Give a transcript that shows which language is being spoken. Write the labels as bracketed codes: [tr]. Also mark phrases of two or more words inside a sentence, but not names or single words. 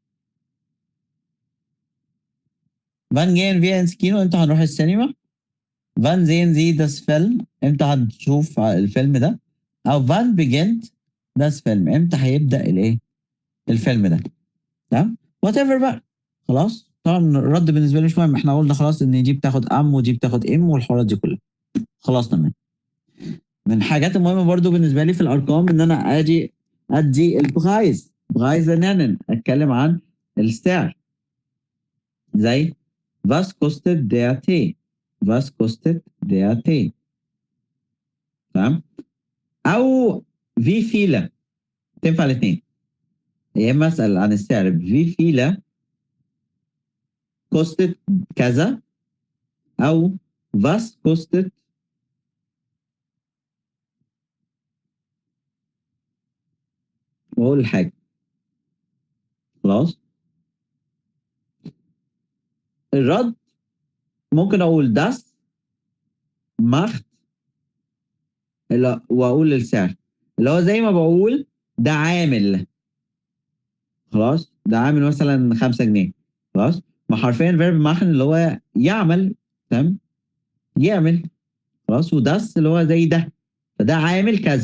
[de] Wann gehen wir ins Kino؟ [ar] امتى هنروح السينما؟ [de] wann sehen Sie das Film؟ [ar] امتى هنشوف الفيلم ده؟ [de] أو wann beginnt das Film؟ [ar] امتى هيبدأ الايه؟ الفيلم ده. تمام؟ وات ايفر بقى. خلاص؟ طبعا الرد بالنسبة لي مش مهم، احنا قلنا خلاص ان دي بتاخد ام ودي بتاخد ام والحوارات دي كلها. خلاص تمام. من الحاجات المهمة برضو بالنسبة لي في الأرقام إن أنا أدي البرايز نانن أتكلم عن السعر زي [de] was kostet der Tee. was kostet der Tee. [ar] تمام. أو [de] wie viele [ar] تنفع الاثنين. يا إما أسأل عن السعر [de] wie viele kostet [ar] كذا أو [de] was kostet [ar] وأقول الحاجة. خلاص الرد ممكن أقول [de] das macht [ar] واقول السعر اللي هو زي ما بقول ده عامل. خلاص ده عامل مثلا 5 جنيه. خلاص ما حرفيا [de] Verb machen [ar] اللي هو يعمل. تمام يعمل. خلاص وداس اللي هو زي ده فده عامل كذا.